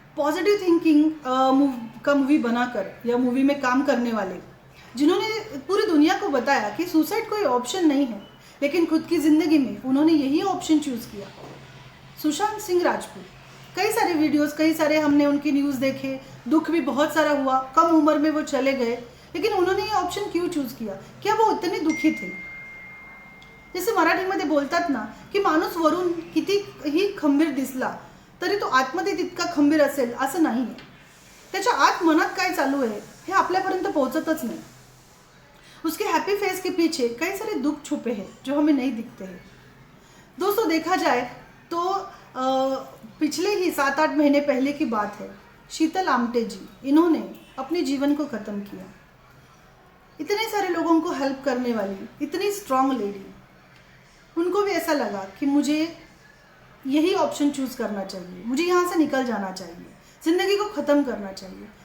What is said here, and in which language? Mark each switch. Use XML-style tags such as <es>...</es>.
<hi>Positive thinking का movie बनाकर, या मूवी में काम करने वाले, जिन्होंने पूरी दुनिया को बताया कि सुसाइड कोई ऑप्शन नहीं है, लेकिन खुद की ज़िंदगी में उन्होंने यही ऑप्शन चूज़ किया। सुशांत सिंह राजपूत, कई सारे वीडियोस, कई सारे हमने उनकी न्यूज़ देखे, दुख भी बहुत सारा हुआ, कम उम्र में वो चले गए, लेकिन उन्होंने ये ऑप्शन क्यों चूज़ किया? क्या वो इतने दुखी थे?</hi> <mr>जैसे मराठीमध्ये बोलतात ना की माणूस वरून कितीही खंबीर दिसला तरी तो आतमध्ये तितका खंबीर असेल असं नाही आहे। त्याच्या आत मनात काय चालू आहे हे आपल्यापर्यंत पोहोचतच नहीं।</mr> <hi>उसके हैप्पी फेस के पीछे कई सारे दुख छुपे हैं जो हमें नहीं दिखते हैं। दोस्तों, देखा जाए तो पिछले ही 7-8 महीने पहले की बात है, शीतल आमटे जी, इन्होंने अपने जीवन को ख़त्म किया। इतने सारे लोगों को हेल्प करने वाली, इतनी स्ट्रांग लेडी, उनको भी ऐसा लगा कि मुझे यही ऑप्शन चूज़ करना चाहिए, मुझे यहाँ से निकल जाना चाहिए, ज़िंदगी को ख़त्म करना चाहिए।</hi>